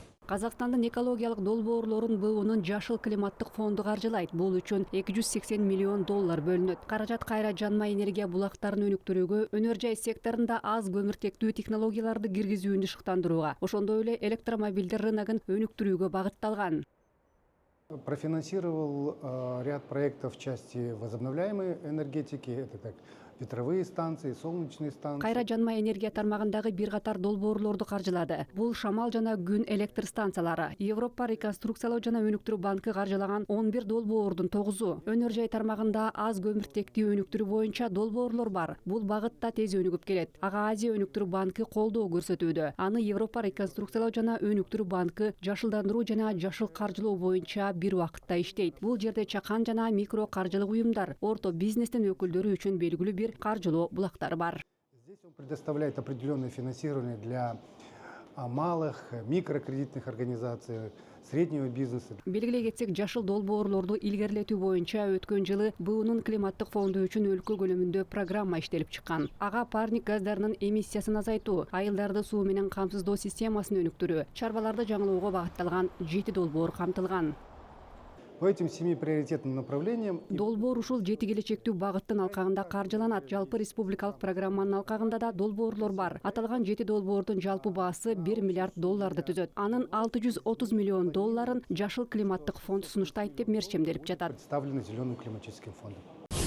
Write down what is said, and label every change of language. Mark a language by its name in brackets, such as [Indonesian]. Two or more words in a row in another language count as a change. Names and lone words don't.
[Kyrgyz] Казакстандын экологиялык долбоорлорун БУнун жашыл климаттык фонду каржылайт. Бул үчүн 280 миллион доллар бөлүнөт. Каражат кайра жанма энергия булактарын өнүктүрүүгө, өнөр жай секторунда аз көмүртектүү технологияларды киргизүүнү шыктандырууга, ошондой эле электромобилдер рыногун өнүктүрүүгө багытталган. [Russian] Профинансировал ряд проектов в части возобновляемой энергетики, это так ветровые станции, солнечные станции. [Kyrgyz] Кайра жанма энергия тармагындагы бир катар долбоорлорду каржылады. Бул шамал жана күн электр станциялары. Европа реконструкциялоо жана өнүктүрүү банкы каржылаган 11 долбоордун 9-у. Өнөр жай тармагында аз көмүртектүү өнүктүрүү боюнча долбоорлор бар. Бул багытта тез өнүгүп келет. Ага Азия өнүктүрүү банкы колдоо көрсөтүүдө. Аны Европа реконструкциялоо жана өнүктүрүү банкы жашылдандыруу жана жашыл каржылоо боюнча бир убакытта иштейт. Бул жерде чакан жана микро каржылык уюмдар, орто бизнестин өкүлдөрү үчүн белгилүү бир каржылоо булактары бар. [Russian] Здесь он предоставляет определенное финансирование для малых, микрокредитных организаций, среднего бизнеса. [Kyrgyz] Белгилей кетсек, жашыл долбоорлорду илгерилетүү боюнча өткөн жылы БУнун климаттык фонду үчүн өлкө көлөмүндө программа иштелип чыккан. Ага парник газдарынын эмиссиясын азайтуу, айылдарды суу менен камсыздоо системасын өнүктүрүү, чарбаларды жаңылоого багытталган 7 долбоор камтылган. [Russian] По этим 7 приоритетным направлениям [Kyrgyz] Долбоор ушул 7 келечектүү багыттын алкагында каржыланат. Жалпы республикалык программанын алкагында да долбоорлор бар. Аталган 7 долбоордун жалпы баасы 1 миллиард долларды түзөт. Анын 630 миллион долларын жашыл климаттык фонд сунуштайт деп мерчемделип жатат. [Russian] представлены Зеленым климатическим фондом.